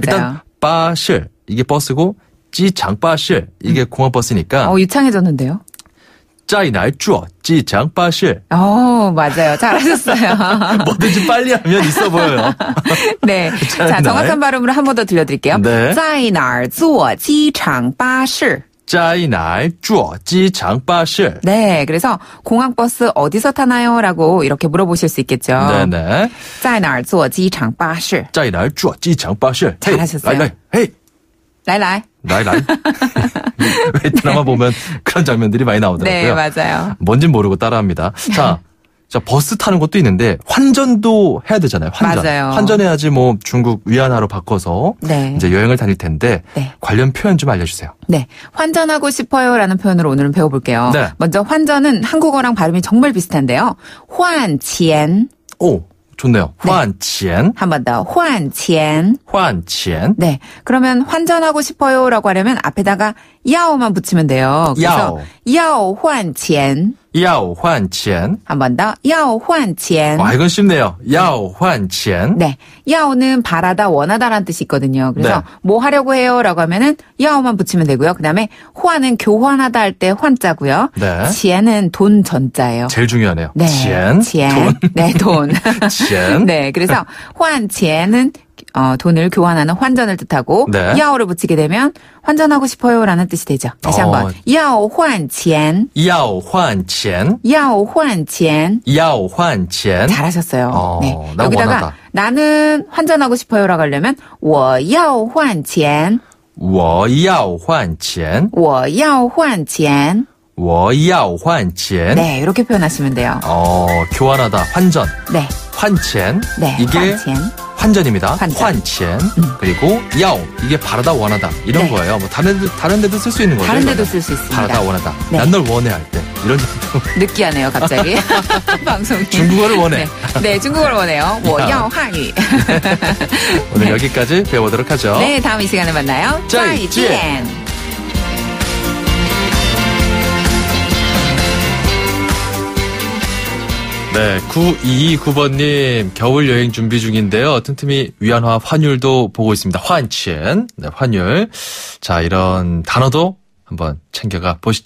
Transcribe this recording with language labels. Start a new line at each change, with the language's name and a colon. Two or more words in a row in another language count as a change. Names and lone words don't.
Korean: 일단 빠실 이게 버스고 지장빠실 이게 공항 버스니까 유창해졌는데요.
Chinese: 在哪坐机场巴士.
Korean: 맞아요. 잘하셨어요. 뭐든지 빨리 하면 있어 보여요. 네. 자, 정확한 발음으로 한 번 더 들려드릴게요. 네.
Chinese: 在哪儿坐机场巴士. 在哪坐机场巴士.
Korean: 네, 그래서 공항버스 어디서 타나요? 라고 이렇게 물어보실 수 있겠죠. 네네.
Chinese: 在哪儿坐机场巴士. 在哪坐机场巴士.
Korean: 잘하셨어요. 라이, 헤이. 라이. 왜 드라마 보면 그런 장면들이 많이 나오더라고요. 네, 맞아요. 뭔진 모르고 따라합니다. 자, 버스 타는 것도 있는데 환전도 해야 되잖아요. 환전. 맞아요. 환전해야지 뭐 중국 위안화로 바꿔서 네. 이제 여행을 다닐 텐데 네. 관련 표현 좀 알려주세요. 네, 환전하고 싶어요라는 표현으로 오늘은 배워볼게요. 네. 먼저 환전은 한국어랑 발음이 정말 비슷한데요.
Chinese: 换钱.
Korean: 오, 좋네요.
Chinese: 换钱.
Korean: 한 번 더.
Chinese: 换钱. 换钱.
Korean: 네, 그러면 환전하고 싶어요라고 하려면 앞에다가 야오만 붙이면 돼요.
Chinese: 그래서 要换钱. 要换钱.
Korean: 한 번 더.
Chinese: 要换钱.
Korean: 와, 이건 쉽네요.
Chinese: 要换钱.
Korean: 네, 야오는 바라다, 원하다라는 뜻이 있거든요. 그래서 네. 뭐 하려고 해요라고 하면은 야오만 붙이면 되고요. 그다음에 환은 교환하다 할 때 환자고요. 네. 钱은 돈 전자예요. 제일 중요하네요. 네, 钱. 돈. 네, 돈.
Chinese: 钱.
Korean: 네, 그래서 환钱은 돈을 교환하는 환전을 뜻하고 네. 야오를 붙이게 되면 환전하고 싶어요라는 뜻이 되죠. 다시 한번.
Chinese: 要换钱. 要换钱. 要换钱. 要换钱.
Korean: 잘하셨어요. 네. 나 여기다가 원하다. 나는 환전하고 싶어요라고 하려면
Chinese: 我要换钱. 我要换钱. 我要换钱. 我要换钱.
Korean: 네, 이렇게 표현하시면 돼요. 교환하다, 환전. 네.
Chinese: 换钱.
Korean: 네, 이게
Chinese: 换钱.
Korean: 환전입니다. 환전.
Chinese: 换钱.
Korean: 그리고 야오 이게 바라다 원하다 이런 네. 거예요. 뭐 다른 데도 쓸 수 있는 거죠. 다른 데도 이거는. 쓸 수 있습니다. 바라다 원하다. 네. 난 널 원해 할 때 이런 정도. 느끼하네요, 갑자기. 방송이. 중국어를 원해. 네, 중국어를 원해요.
Chinese: 我要汉语.
Korean: 오늘 여기까지 배워보도록 하죠. 네, 다음 이 시간에 만나요.
Chinese: 再见. 再见.
Korean: 네, 9229번님 겨울 여행 준비 중인데요. 틈틈이 위안화 환율도 보고 있습니다. 환첸, 네, 환율. 자, 이런 단어도 한번 챙겨가 보시죠.